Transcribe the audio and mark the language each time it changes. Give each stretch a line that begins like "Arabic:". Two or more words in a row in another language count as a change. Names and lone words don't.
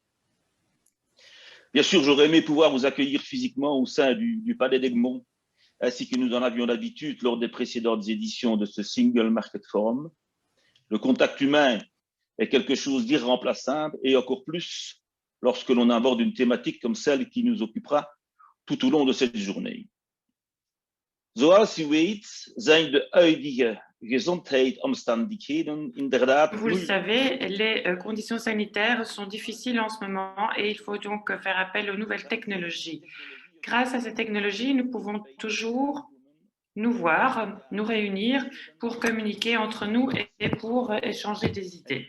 French: Bien sûr, j'aurais aimé pouvoir vous accueillir physiquement au sein du Palais d'Egmont, ainsi que nous en avions l'habitude lors des précédentes éditions de ce Single Market Forum. Le contact humain est quelque chose d'irremplaçable et encore plus lorsque l'on aborde une thématique comme celle qui nous occupera tout au long de cette journée.
Dutch: Zoals u weet zijn de huidige gezondheidsomstandigheden inderdaad
French: Vous le savez, les conditions sanitaires sont difficiles en ce moment et il faut donc faire appel aux nouvelles technologies. Grâce à ces technologies, nous pouvons toujours nous voir, nous réunir pour communiquer entre nous et pour échanger des idées.